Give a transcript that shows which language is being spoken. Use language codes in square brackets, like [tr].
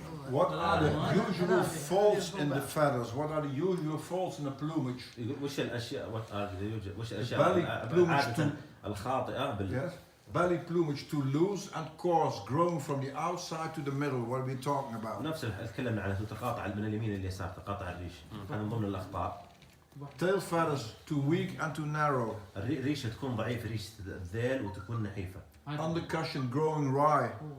[en] What are the usual faults in the feathers? What are the usual faults in the plumage? [ar] وش الأشياء وش الأشياء الخاطئة [en] Yes. Belly plumage too loose and coarse, growing from the outside to the middle. What are we talking about? [ar] نفس تكلمنا عنه تقاطع من اليمين لليسار تقاطع الريش هذا من ضمن الأخطاء. [en] Tail feathers too weak and too narrow. [ar] الريشة تكون ضعيفة ريشة الذيل وتكون نحيفة. [en] Undercussion growing wry.